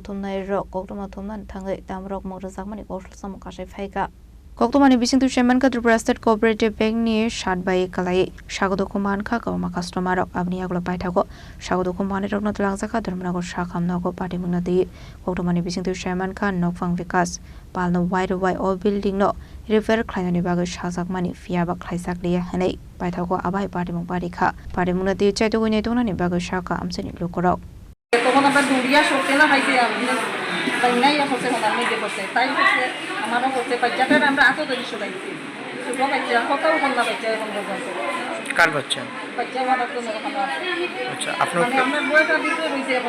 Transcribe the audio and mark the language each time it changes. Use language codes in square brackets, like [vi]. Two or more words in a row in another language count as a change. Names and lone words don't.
[trp] Thumnairok Koktwma Thumna Thangwi Damorokmung Rwjakmani Koksilsamung Kasawi Phaikha Koktwmani bisingtu Dukhumankha Tripura State Cooperative Bank ni Shad Baiwi Kwlaiwi Sago Dukhumankha Kwbangma Customerok abni aglo Paithango Sago Dukhumanaiokno Twlangjakha Dharmanagar Sakham nogo Patimungna di Koktwmani bisingtu Dukhumankha nokfang vikas palno [en] wide all building [trp] no repair Kwlaimanibai bago Rwjakmani fiaba khlaisakliya hanai Paithango abai Patimung Phaikha Patimungna di chaituguni tunani bago Shaka amseni lokorok [bn] তখন আমরা দৌড়িয়া সরতে না পাইছি বাইনাই হচ্ছে হনার মেয়েকে হচ্ছে তাই হচ্ছে আমারও হচ্ছে বাচ্চাটার আমরা আতো ধরে সরাইছি ছোট বাচ্চা কতও কন্যা বাচ্চা এখন পর্যন্ত কার বাচ্চা বাচ্চা হওয়ার জন্য ওখানে আচ্ছা আপনার মানে আমরা বয়সটা দিতে হয়েছে এখন